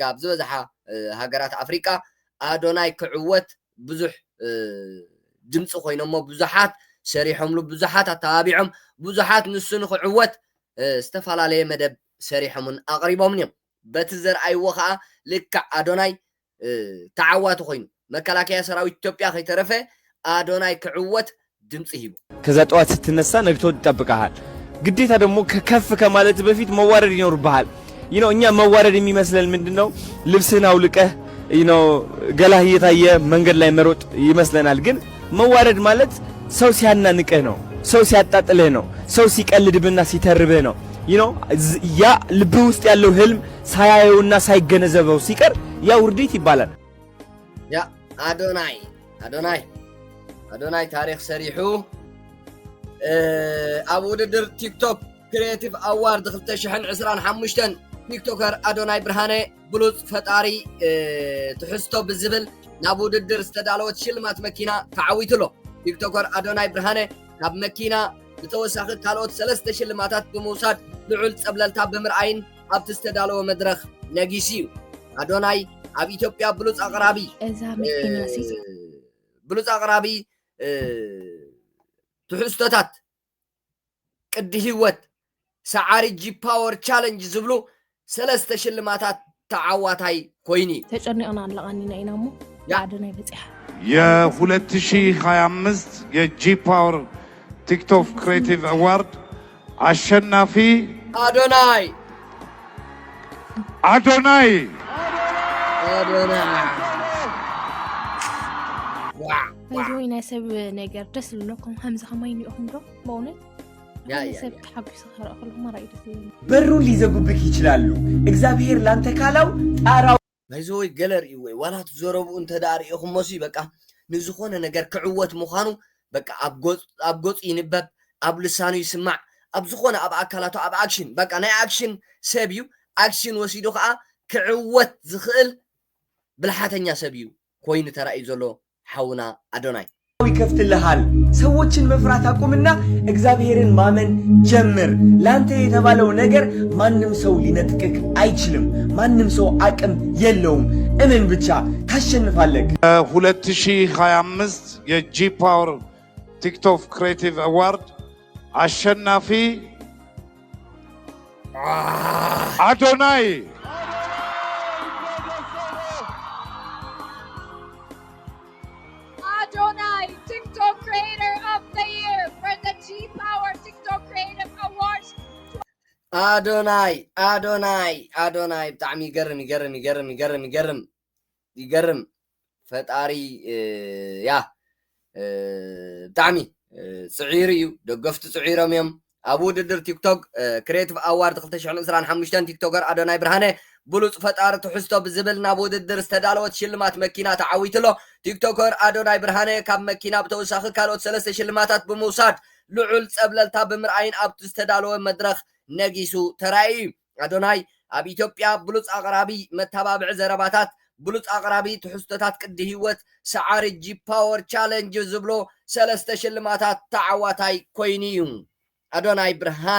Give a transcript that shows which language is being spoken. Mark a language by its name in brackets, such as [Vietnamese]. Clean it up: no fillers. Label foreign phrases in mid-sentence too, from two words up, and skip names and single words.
[Tigrinya] ኣብ ዝበዝሓ ሃገራት ኣፍሪቃ አዶናይ ክዕወት ብዙሕ ድምፂ ኮይኖሞ ብዙሓት ሰሪሖምሉ ብዙሓት ኣተባቢዖም ብዙሓት ንሱ ንክዕወት ዝተፈላለየ መደብ ሰሪሖምን ኣቕሪቦምን እዮም። በቲ ዘርኣይዎ ከዓ ልክዕ አዶናይ ተዓዋቲ ኮይኑ መከላከያ ሰራዊት ኢትዮጵያ ከይተረፈ አዶናይ ክዕወት ድምፂ ሂቡ። [Amharic] ከዛ ጠዋት ስትነሳ ነግቶ ይጠብቃል። ግዴታ ደግሞ ከፍ ከማለት በፊት መዋረድ ይኖርብሃል። እኛ መዋረድ የሚመስለን ምንድነው? ልብስህን አውልቀህ ገላህ እየታየ መንገድ ላይ መሮጥ ይመስለናል። ግን መዋረድ ማለት ሰው ሲያናንቅህ ነው፣ ሰው ሲያጣጥልህ ነው፣ ሰው ሲቀልድብና ሲተርብህ ነው። ያ ልብህ ውስጥ ያለው ህልም ሳያየውና ሳይገነዘበው ሲቀር ያ ውርዴት ይባላል። [Tigrinya] ያ አዶናይ ታሪክ ሰሪሑ ኣብ ውድድር ቲክቶክ [English] creative award [Tigrinya] 2025 ቲክቶከር አዶናይ ብርሃነ ብሉጽ ፈጣሪ ትሕዝቶ ብዝብል ናብ ውድድር ዝተዳለወት ሽልማት መኪና ተዓዊትሎ ቲክቶከር አዶናይ ብርሃነ ካብ መኪና ብተወሳኺ ካልኦት 3 ሽልማታት ብምውሳድ ልዑል ፀብለልታ ብምርኣይን ኣብቲ ዝተዳለወ መድረኽ ነጊሱ እዩ አዶናይ ኣብ ኢትዮጵያ ብሉጽ ኣቕራቢ ብሉጽ ኣቕራቢ ትሕዝቶታት ቅዲ ህይወት ሰዓሪ ጂ ፓወር ቻሌንጅ ዝብሉ 3 ሽልማታት ተዓዋታይ ኮይኒ ተጨኒቅና ኣለቃኒና ኢና ሞ አዶናይ በጽሐ [Amharic] የ2025 የጂ ፓወር ቲክቶክ ክሬቲቭ አዋርድ አሸናፊ አዶናይ አዶናይ [Tigrinya] ባይዘወይ ናይ ሰብ ነገር ደስ ዝብለኩም ከምዚ ከማይን ኢኹም ዶ በእውነት ሰብ ተሓጒሱ ክረአ ከለኹ መራእዩ ደስ ይብል [Amharic] በሩን ሊዘጉብክ ይችላሉ እግዚአብሔር ላንተ ካላው ጣራው [Tigrinya] ባይዘወይ ገለር እዩ ወይ ዋላ ትዘረቡ እንተዳር ኢኹም መሲ በቃ ንዝኾነ ነገር ክዕወት ምዃኑ በቃ ኣብ ገጹ ይንበብ ኣብ ልሳኑ ይስማዕ ኣብ ዝኾነ ኣብ ኣካላቱ ኣብ ኣክሽን በቃ ናይ ኣክሽን ሰብ እዩ ኣክሽን ወሲዱ ከዓ ክዕወት ዝኽእል ብልሓተኛ ሰብ እዩ ኮይኑ ተራእዩ ዘሎ ሓውና አዶናይ [Amharic] ይከፍትልሃል ሰዎችን መፍራት አቁምና እግዚአብሔርን ማመን ጀምር ላንተ የተባለው ነገር ማንም ሰው ሊነጥቅክ አይችልም ማንም ሰው አቅም የለውም እመን ብቻ ታሸንፋለህ 2025 የጂ ፓወር ቲክቶክ ክሬቲቭ አዋርድ አሸናፊ አዶናይ [English] Adonai, TikTok Creator of the Year for the G Power TikTok Creative Awards. [Tigrinya] Adonai ብጣዕሚ ይገርም ፈጣሪ ያ ብጣዕሚ ጽዒር እዩ ደገፍቲ ጽዒሮም እዮም ኣብ ውድድር ቲክቶክ ክሬቲቭ ኣዋርድ 2025 ቲክቶከር አዶናይ ብርሃነ ብሉጽ ፈጣሪ ትሕዝቶ ብዝብል ናብ ውድድር ዝተዳለወት ሽልማት መኪና ተዓዊትሎ ቲክቶከር አዶናይ ብርሃነ ካብ መኪና ብተወሳኺ ካልኦት 3 ሽልማታት ብምውሳድ ልዑል ፀብለልታ ብምርኣይን ኣብቲ ዝተዳለወ መድረኽ ነጊሱ ተራእዩ አዶናይ ኣብ ኢትዮጵያ ብሉጽ ኣቕራቢ መተባብዒ ዘረባታት ብሉጽ ኣቕራቢ ትሕዝቶታት ቅዲ ህይወት ሰዓሪ ጂ ፓወር ቻሌንጅ ዝብሎ 3 ሽልማታት ተዓዋታይ ኮይኑ እዩ አዶናይ ብርሃነ